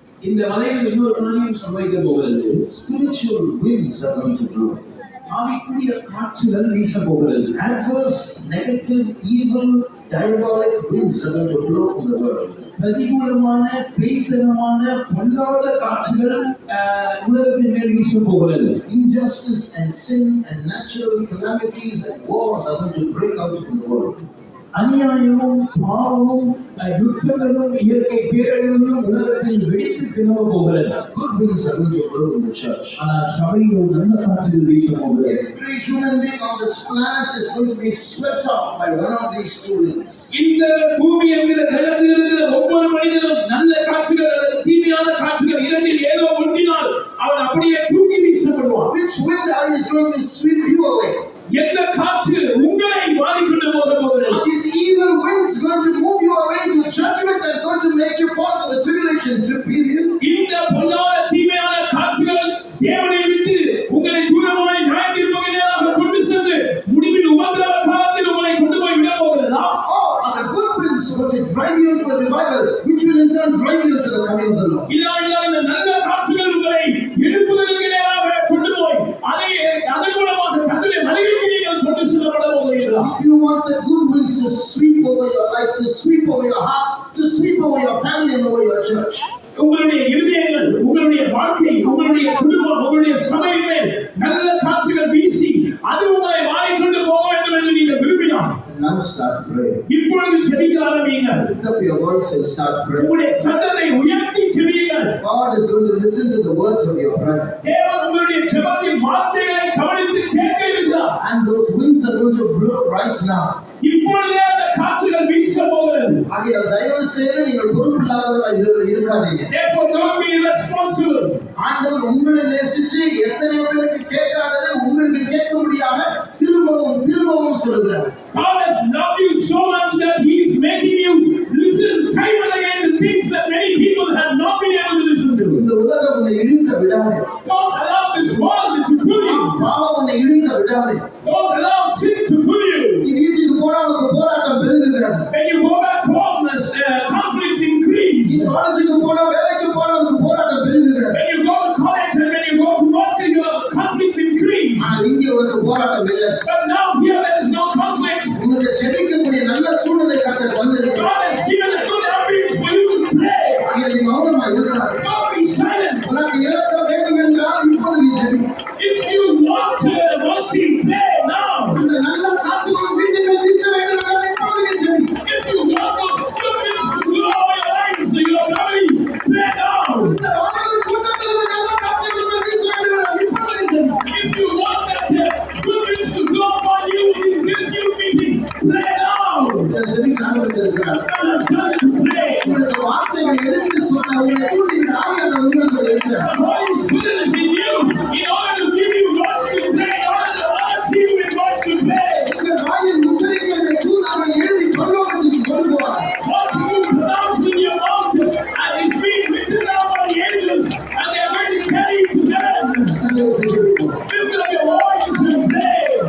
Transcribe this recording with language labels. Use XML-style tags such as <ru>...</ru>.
<ta>இந்த மலையில் இன்னொரு காரியம் சம்பவிக்க போகிறது.</ta> <en>Spiritual winds are going to blow.</en> <ta>ஆவிக்குரிய காற்றுகள் வீச போகிறது.</ta> <en>Adverse, negative, evil, diabolic winds are going to blow in the world.</en> <ta>பிரதிகூலமான, பேய்த்தனமான, பொல்லாத காற்றுகள் உலகத்தின் மேல் வீச போகிறது.</ta> <en>Injustice and sin and natural calamities and wars are going to break out in the world.</en> <ta>அநியாயமும் பாவமும் யுத்தங்களும் இயற்கை பேரழிவுகளும் உலகத்தில் வெடித்து கிளம்ப போகிறது.</ta> <en>Good winds are going to blow in the church.</en> <ta>ஆனால் சபையில் நல்ல காற்றுகள் வீச போகிறது.</ta> <en>Every human being on this planet is going to be swept off by one of these two winds.</en> <ta>இந்த பூமி என்கிற கிரகத்தில் இருக்கிற ஒவ்வொரு மனிதனும் நல்ல காற்றுகள் அல்லது தீமையான காற்றுகள் இரண்டில் ஏதோ ஒன்றினால் அவன் அப்படியே தூக்கி வீசப்படுவான்.</ta> <en>Which wind is going to sweep you away?</en> <ta>எந்த காற்று உங்களை வாரிக்கொண்டு போகிறது?</ta> <en>These evil winds going to move you away to judgment and going to make you fall to the tribulation period.</en> <ta>இந்த பொல்லாத தீமையான காற்றுகள் தேவனை விட்டு உங்களை தூரமாய் நியாயத்தீர்ப்புக்கு கொண்டு சென்று முடிவில் உபத்திரவ காலத்தில் உங்களை கொண்டு போய் விட போகிறதா?</ta> <en>Or are the good winds going to drive you into a revival, which will in turn drive you into the coming of the Lord?</en> <ta>இல்லாவிட்டால் இந்த நல்ல காற்றுகள் உங்களை எழுப்புதலுக்கு நேராக கொண்டு போய் அதன் மூலமாக கர்த்தருடைய மகிமைக்கு நீங்கள் கொண்டு செல்லப்பட போகிறீர்களா?</ta> <en>If you want the good winds to sweep over your life, to sweep over your hearts, to sweep over your family and over your church,</en> <ta>உங்களுடைய இருதயங்கள், உங்களுடைய வாழ்க்கை, உங்களுடைய குடும்பம், உங்களுடைய சபையின் மேல் நல்ல காற்றுகள் வீசி அது உங்களை வாரிக்கொண்டு போக வேண்டும் என்று நீங்கள் விரும்பினால்</ta> <en>now start praying.</en> <ta>இப்பொழுது ஜெபிக்க ஆரம்பியுங்கள்.</ta> <en>Lift up your voice and start praying.</en> <ta>உங்களுடைய சத்தத்தை உயர்த்தி ஜெபியுங்கள்.</ta> <en>God is going to listen to the words of your prayer.</en> <ta>தேவன் உங்களுடைய ஜெபத்தின் வார்த்தைகளை கவனித்து கேட்க இருக்கிறார்.</ta> <en>And those winds are going to blow right now.</en> <ta>இப்பொழுதே அந்த காற்றுகள் வீச போகிறது. ஆகையால் தயவு செய்து நீங்கள் பொறுப்பில்லாதவர்களாக இருக்காதீங்க.</ta> <en>Therefore don't be irresponsible.</en> <ta>ஆண்டவர் உங்களை நேசிச்சு எத்தனை பேருக்கு கேட்காததை உங்களுக்கு கேட்கும்படியாக திரும்ப திரும்பவும் சொல்லுகிறார்.</ta> <en>God has loved you so much that He is making you listen time and again to things that many people have not been able to listen to.</en> <ta>இந்த உலகம் உன்னை இழுக்க விடாதே.</ta> <en>Don't allow this world to pull you.</en> <ta>பாவம் உன்னை இழுக்க விடாதே.</ta> <en>Don't allow sin to pull you.</en> <ta>நீ வீட்டுக்கு போனா உனக்கு போராட்டம் பெருகுகிறது.</ta> <en>When you go back home, conflicts increase.</en> <ta>நீ காலேஜுக்கு போனா வேலைக்கு போனா உனக்கு போராட்டம் பெருகுகிறது.</ta> <en>When you go to college and when you go to work, your conflicts increase.</en> <ta>ஆனால் இங்கே உனக்கு போராட்டம் இல்லை.</ta> <en>But now here there is no conflict.</en> <ta>உனக்கு ஜெபிக்கக்கூடிய நல்ல சூழ்நிலை கர்த்தர் தந்திருக்கிறார்.</ta> <en>God has given a good ambience for you to pray.</en> <ta>அங்கே நீ மௌனமா இருக்காதே.</ta> <en>Don't be silent.</en> <ta>உனக்கு இறக்க வேண்டும் என்றால் இப்போது நீ JP.</ta> <en>If you want mercy, pray now.</en> <ta>அந்த நல்ல காற்றுகள் வீட்டுக்கு வீச வேண்டும் என்றால் இப்போது நீ JP.</ta> <en>If you want those good winds to blow over your lives and your family, pray now.</en> <ta>இந்த வானவர் கூட்டத்தில் இந்த நல்ல காற்றுகள் வீச வேண்டும் என்றால் இப்போது நீ JP.</ta> <en>If you want that good winds to blow upon you in this youth meeting, pray now.</en> <ta>ஜெபிக்க ஆரம்பித்திருக்கிறார்.</ta> <en>God has started to pray.</en> <ta>உங்களுக்கு வார்த்தைகள் எடுத்து சொன்ன உங்களை தூண்டிவிட ஆவியானவர் உங்களுக்குள் இருக்கிறார்.</ta> <en>The Holy Spirit is in you in order to give you words to pray, in order to urge you with words to pray.</en> <ta>உங்கள் வாயில் உச்சரிக்கிறதை தூதர்கள் எழுதி பரலோகத்திற்கு கொண்டு போவார்.</ta> <en>What you pronounce with your mouth and is being written down by the angels, and they are going to carry it to heaven. Lift up your voice and pray.</en>